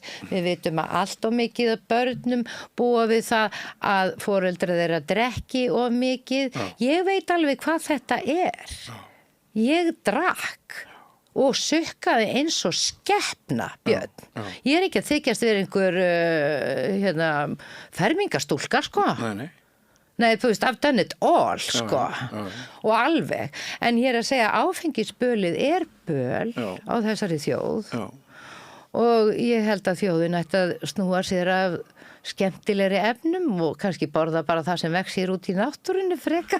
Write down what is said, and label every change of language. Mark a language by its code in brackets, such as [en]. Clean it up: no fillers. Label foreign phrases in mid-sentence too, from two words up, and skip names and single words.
[is] Við vitum að allt of mikið af börnum búa við það að foreldrar þeirra drekki of mikið. Ég veit alveg hvað þetta er. Ég drakk og sukkaði eins og skepna, Björn. Ég er ekki að þykjast vera einhver fermingastúlka, Nei, þú veist, [en] I've done it all, [is] og alveg. En ég er að segja að áfengisbölið er böl á þessari þjóð og ég held að þjóðin ætti að snúa sér af skemmtilegri efnum og kannski borða bara það sem vex hér út í náttúrunni frekar.